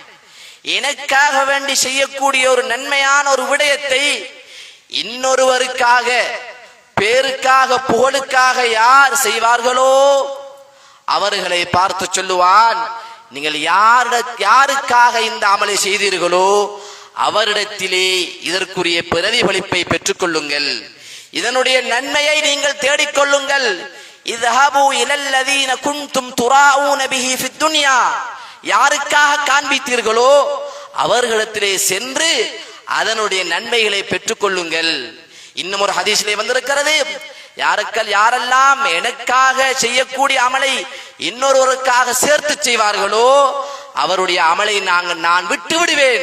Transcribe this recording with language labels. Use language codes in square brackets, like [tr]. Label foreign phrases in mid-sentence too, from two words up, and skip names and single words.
[ta] எனக்காக வேண்டி செய்யக்கூடிய ஒரு நன்மையான ஒரு விடயத்தை இன்னொருவருக்காக, பேருக்காக, புகழுக்காக யார் செய்வார்களோ அவர்களை பார்த்து சொல்லுவான், நீங்கள் யாருக்காக இந்த அமலை செய்தீர்களோ அவரிடத்திலே இதற்குரிய பிரதிபலிப்பை பெற்றுக் கொள்ளுங்கள், இதனுடைய நன்மையை நீங்கள் தேடிக்கொள்ளுங்கள். [ar] இذهبوا الى الذين كنتم تراؤون به في الدنيا, [ta] யாருக்காக காண்பித்தீர்களோ அவர்களிடத்திலே சென்று அதனுடைய நன்மைகளை பெற்றுக் கொள்ளுங்கள். இன்னும் ஒரு ஹதீஸிலே வந்திருக்கிறது, யாரெல்லாம் எனக்காக செய்யக்கூடிய அமலை இன்னொருவருக்காக சேர்த்து செய்வார்களோ அவருடைய அமலை நான் விட்டு விடுவேன்.